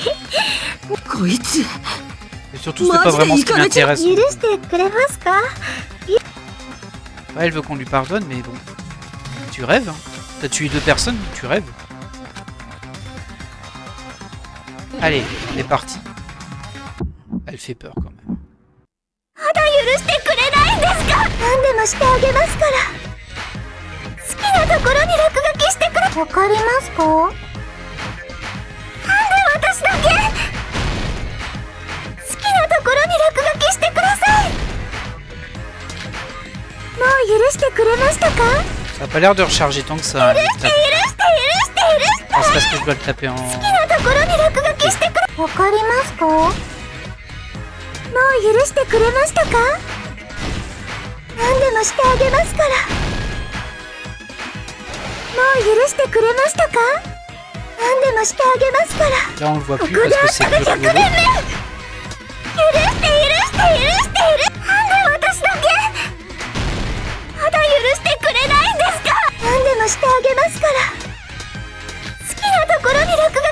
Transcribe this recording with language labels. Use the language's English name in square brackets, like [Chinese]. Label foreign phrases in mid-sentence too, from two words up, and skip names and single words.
[French] Et surtout, c'est pas vraiment ce qui m'intéresse. Ouais, elle veut qu'on lui pardonne, mais bon. Tu rêves, hein. T'as tué 2 personnes, tu rêves. Allez, on est parti. Elle fait peur quand même. [Japanese] 許してくれないんですか？何でもしてあげますから。好きなところに落書きしてくれ。わかりますか？なんで私だけ？好きなところに落書きしてください。もう許してくれましたか？ [French] Ça a pas l'air de recharger tant que ça. Hein, ah, c'est parce que je dois le taper en... [Japanese] 好きなところに落書きしてくれ。わかりますか？もう許してくれましたか？何でもしてあげますから。もう許してくれましたか？何でもしてあげますから。 [French] Là on le voit plus parce que c'est que le boulot. [Japanese] 許して。なんで私だけ？まだ許してくれないんですか？何でもしてあげますから。好きなところに落